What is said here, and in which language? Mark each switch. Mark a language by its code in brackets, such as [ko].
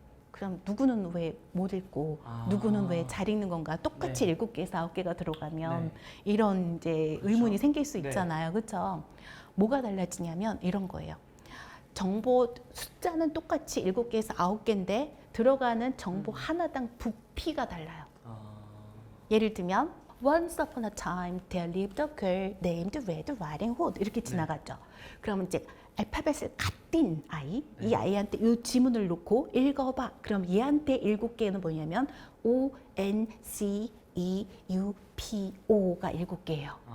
[ko] 그럼 누구는 왜 못 읽고 누구는 왜 잘 읽는 건가? 똑같이 7개에서 9개가 들어가면 이런 이제 의문이 생길 수 있잖아요. 그렇죠? 뭐가 달라지냐면 이런 거예요. 정보 숫자는 똑같이 7개에서 9개인데 들어가는 정보 하나당 부피가 달라요. [en] 예를 들면 Once upon a time there lived a girl named Red Riding Hood 이렇게 지나갔죠. [ko] 그러면 이제 알파벳을 갓띤 아이, 이 아이한테 이 지문을 놓고 읽어봐. 그럼 얘한테 7개는 뭐냐면 O, N, C, E, U, P, O가 7개예요.